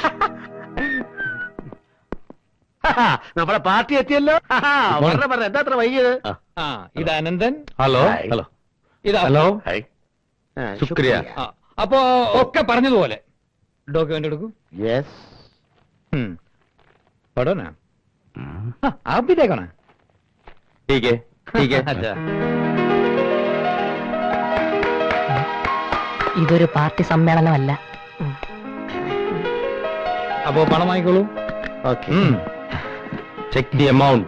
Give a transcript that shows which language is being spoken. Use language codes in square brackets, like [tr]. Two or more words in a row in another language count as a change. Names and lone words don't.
[ml] നമ്മുടെ പാർട്ടി എത്തിയല്ലോ. എന്താ അത്ര വൈകിയത്? ഇത് അനന്തൻ. ഹലോ. ഹലോ. ഇത് ഹലോ. ശുക്രിയ. അപ്പോ ഒക്കെ പറഞ്ഞതുപോലെ ഡോക്യുമെന്റ് എടുക്കൂ. യെസ്. [hi] पढ़ो ना। आप भी देखो ना। ठीक है, ठीक है. अच्छा. [ml] ഇതൊരു പാർട്ടി സമ്മേളനമല്ല. അപ്പോ പണം വാങ്ങിക്കോളൂ. [en] Okay. Check the amount.